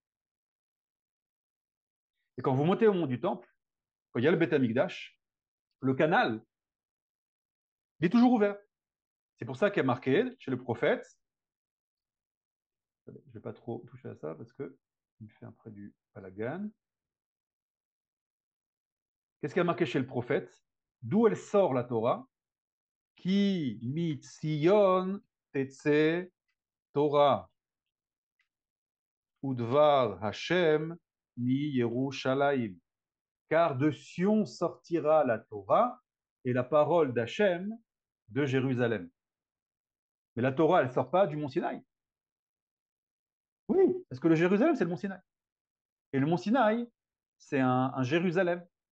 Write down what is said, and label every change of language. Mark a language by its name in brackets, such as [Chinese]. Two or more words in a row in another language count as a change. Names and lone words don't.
[French] Et quand vous montez au mont du Temple, quand il y a le Beth Amikdash, le canal, il est toujours ouvert. C'est pour ça qu'il y a marqué chez le prophète, je ne vais pas trop toucher à ça parce que il fait après du balagan. Qu'est-ce qu'il y a marqué chez le prophète? D'où elle sort la Torah? [Hebrew] כי מציון תצא תורה ודבר השם מירושלים. [French] Car de Sion sortira la Torah et la parole d'Hachem de Jérusalem. Mais la Torah, elle ne sort pas du mont Sinaï. Oui, parce que le Jérusalem, c'est le mont Sinaï. Et le mont Sinaï, c'est un Jérusalem.